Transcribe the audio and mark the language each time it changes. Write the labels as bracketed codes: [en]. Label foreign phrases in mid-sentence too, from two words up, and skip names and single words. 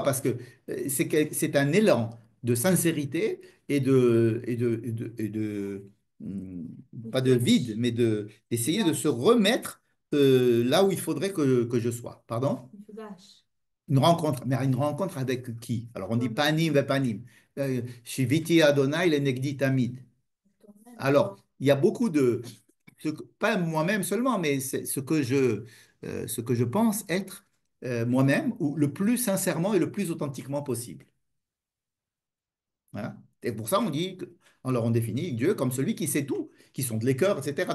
[fr] Parce que c'est un élan de sincérité hum, pas de vide, mais d'essayer de se remettre là où il faudrait que je sois. Pardon? Vache. Une rencontre, mais une rencontre avec qui? Alors on dit Toi-même. [he] פנים ופנים. שויתי יהוה לנגדי תמיד. [fr] Toi-même. Alors, il y a beaucoup de, pas moi-même seulement, mais c'est ce que je pense être moi-même, ou le plus sincèrement et le plus authentiquement possible. Voilà. Et pour ça, alors on définit Dieu comme celui qui sait tout, qui sonde les cœurs, etc.